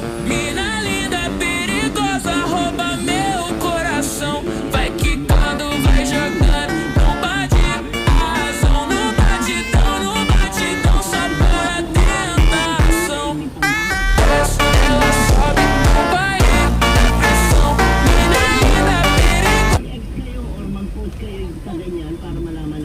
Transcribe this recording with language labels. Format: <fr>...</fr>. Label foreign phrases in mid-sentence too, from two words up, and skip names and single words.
<pt>Mina linda, perigosa, rouba meu coração. Vai quicando, vai jogando, não bate a razão. No batidão, só para tentação. Desce, ela sobe, no baile, pressão. Mina linda, perigosa.</pt> <tl>Kayo or mag-post kayo sa ganyan para malaman</tl>